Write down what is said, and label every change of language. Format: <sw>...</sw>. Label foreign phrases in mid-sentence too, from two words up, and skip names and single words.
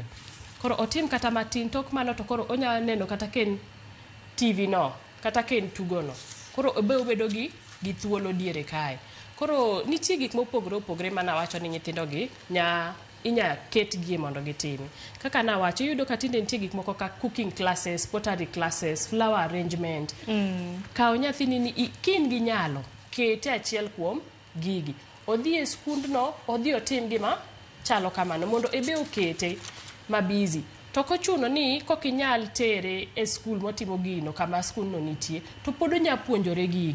<luo>Koro otim kata matin, tok mano to koro onya neno kata ken TV no kata ken tugo no. Koro obedo gi thuolo diere kae. Koro nitie gik mopogore mana wacho ni nyithindo gi inya ketgie mondo gitimi. Kaka na wacho yudo ka tinde nitie gik moko ka</luo> <en>cooking classes, pottery classes, flower arrangement.</en> <luo>Kao nyathini ni kin gi nyalo kete achiel kuom gigi. Odhi e skundno, odhi otim gima chalo kamano mondo ebe okete ma busy. To kochuno ni kokinyal tere e skul motimo gino kama skul no nitie, to pod onya puonjore gigi.</luo>